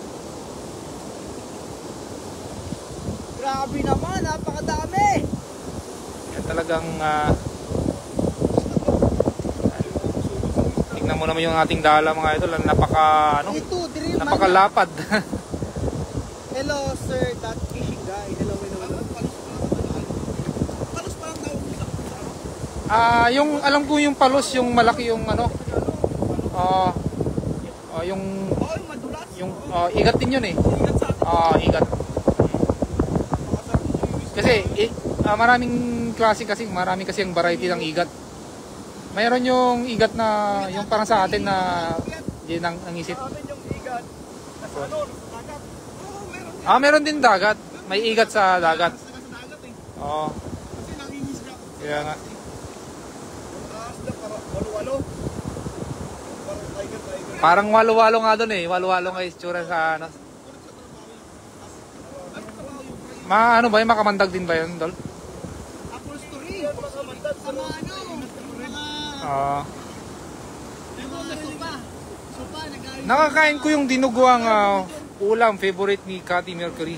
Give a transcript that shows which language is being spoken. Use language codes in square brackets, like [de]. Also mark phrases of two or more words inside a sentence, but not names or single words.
[tl] Grabe naman, napakadami. Yan talagang tingnan mo naman yung ating dala mga idol. Napakalapad. [en] Hello Sir, that fishing guy. Hello. [tl] Palos parang tawag nila. Yung alam ko yung palos, yung malaki yung ano. Yung Oo, yung madulas. igat din yun eh. Ingat sa atin. Igat. Kasi maraming klase kasi, marami kasi ang variety ng igat. Mayroon yung igat na yung parang sa atin na yun ang isip. Sa amin yung igat. Nasa ano, nasa dagat. Oo, meron. Meron din dagat. May igat sa dagat. Nasa dagat eh. Oo. Kasi nangingisda. Kaya nga. Taas na para walo-walo. Parang tiger. Parang walo-walo nga doon eh. Walo-walo nga itsura sa ano. Ano ba yun? Makamandag din ba yun, Dol? Apple story. Sama ano. Nakakain ko yung dinuguang ulam, favorite ni Cathy Mercury.